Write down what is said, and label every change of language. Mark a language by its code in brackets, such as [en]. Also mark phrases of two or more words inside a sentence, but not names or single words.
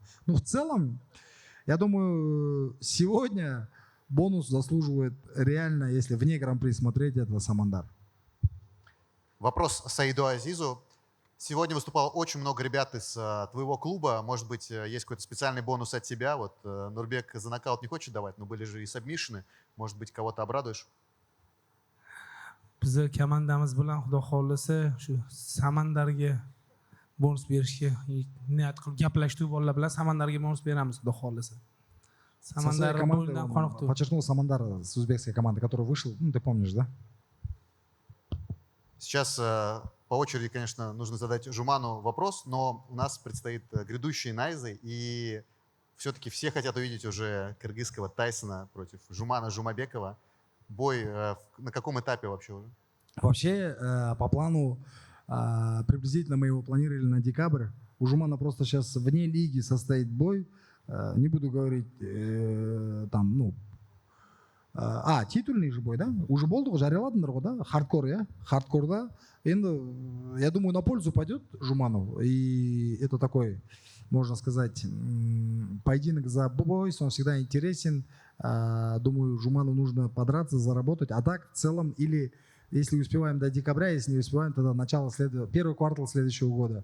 [ru] Ну, в целом, я думаю, сегодня бонус заслуживает реально, если вне Гран-при смотреть, это Самандар. Вопрос Саиду Азизу. Сегодня выступало очень много ребят из твоего клуба. Может быть, есть какой-то специальный бонус от тебя? Вот Нурбек за нокаут не хочет давать, но были же и сабмишины. Может быть, кого-то обрадуешь? [uz] Bizni komandamiz bilan xudo xohlasa shu Samandarga bonus berishga niyat qilib gaplashdik bolalar bilan. Samandarga bonus beramiz xudo xohlasa. [ru] Самандар подчеркнул Самандар с узбекской команды, который вышел, ну ты помнишь, да? Сейчас по очереди, конечно, нужно задать Жуману вопрос, но у нас предстоит грядущие Найзы, и все-таки все хотят увидеть уже кыргызского Тайсона против Жумана Жумабекова. Бой на каком этапе вообще уже? Вообще, по плану, приблизительно мы его планировали на декабрь. У Жумана просто сейчас вне лиги состоит бой. Не буду говорить там, ну, титульный же бой, да? [kk] Уже болды ғой, жарияладыңдар ғой, да? Хардкор, я? Хардкорда. Енді, [ru] я думаю, на пользу пойдет Жуману. И это такой, можно сказать, поединок за бой, он всегда интересен. Думаю, Жуману нужно подраться, заработать. А так, в целом, или если успеваем до декабря, если не успеваем, тогда начало первый квартал следующего года.